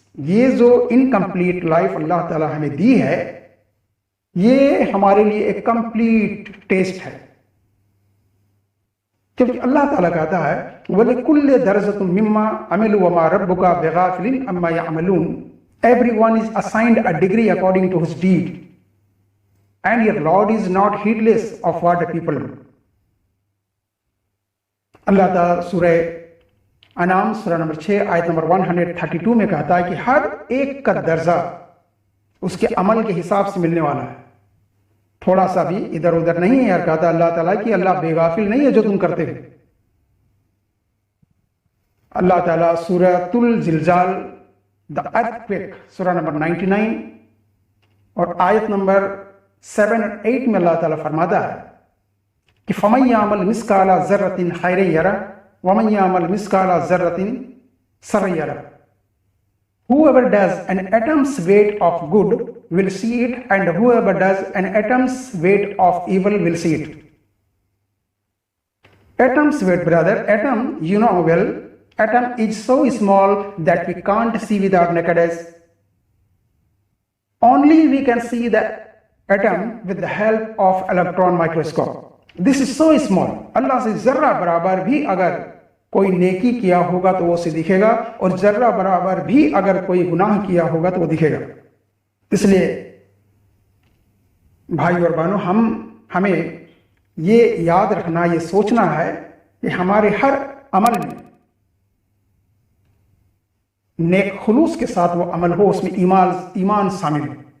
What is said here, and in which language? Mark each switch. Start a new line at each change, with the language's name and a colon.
Urdu: یہ جو incomplete life اللہ تعالیٰ ہمیں دی ہے یہ ہمارے لیے ایک کمپلیٹ ٹیسٹ ہے، کیونکہ اللہ تعالیٰ کہتا ہے
Arabic: وَلِكُلِّ دَرَجَةٌ مِّمَّا عَمِلُوا وَمَا رَبُّكَ بِغَافِلٍ عَمَّا يَعْمَلُونَ.
English: Everyone is assigned a degree according to his deed, and your Lord is not heedless of what the people do.
Urdu: اللہ تعالیٰ سورہ انعام سورہ نمبر 6 آیت نمبر 132 میں کہتا ہے کہ ہر ایک کا درجہ اس کے عمل کے حساب سے ملنے والا ہے، تھوڑا سا بھی ادھر ادھر نہیں ہے. یار کہتا اللہ تعالیٰ کہ اللہ بے غافل نہیں ہے جو تم کرتے ہو. اللہ تعالیٰ سورۃ الزلزال دا ارتھکویک سورہ نمبر 99 اور آیت نمبر 7 اور 8 میں اللہ تعالیٰ فرماتا ہے کہ
Arabic: فَمَن يَعْمَلْ مِثْقَالَ ذَرَّةٍ خَيْرًا يَرَهُ وَمَن يَعْمَلْ مِثْقَالَ ذَرَّةٍ شَرًّا يَرَهُ.
English: Whoever does an atom's weight of good will see it, and whoever does an atom's weight of evil will see it. Atom's weight, brother, atom, you know well, atom is so small that we can't see with our naked eyes. Only we can see the atom with the help of electron microscope. This is so small.
Urdu: اللہ سے ذرہ برابر بھی اگر کوئی نیکی کیا ہوگا تو وہ اسے دکھے گا، اور ذرہ برابر بھی اگر کوئی گناہ کیا ہوگا تو وہ دکھے گا. اس لیے بھائی اور بہنوں، ہمیں یہ یاد رکھنا، یہ سوچنا ہے کہ ہمارے ہر عمل میں نیک خلوص کے ساتھ وہ عمل ہو، اس میں ایمان شامل ہو.